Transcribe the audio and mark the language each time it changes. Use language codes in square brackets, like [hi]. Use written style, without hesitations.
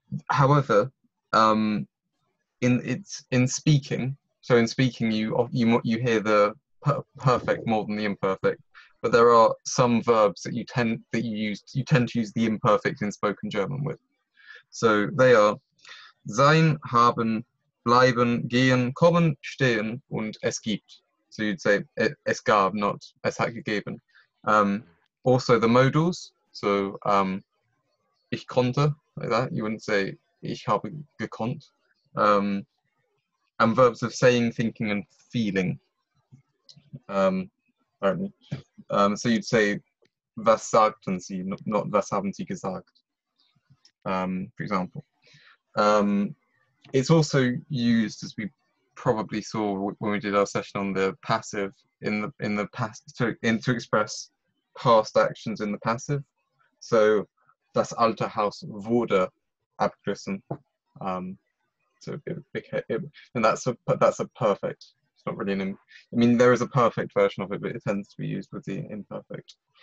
[en] However, in speaking, so in speaking you hear the perfect more than the imperfect, but there are some verbs that you tend to use the imperfect in spoken German with. So they are [de] sein, haben, bleiben, gehen, kommen, stehen und es gibt. [en] So you'd say [de] es gab, [en] not [de] es hat gegeben. [en] Also the modals, so [de] ich konnte, [en] like that. You wouldn't say [de] ich habe gekonnt. [en] And verbs of saying, thinking, and feeling. So you'd say [de] was sagten sie, [en] not [de] was haben sie gesagt. [en] For example. It's also used, as we probably saw when we did our session on the passive, in the past to express past actions in the passive. [de] So das alte Haus wurde abgerissen. [en] So and that's a perfect. It's not really there is a perfect version of it, but it tends to be used with the imperfect.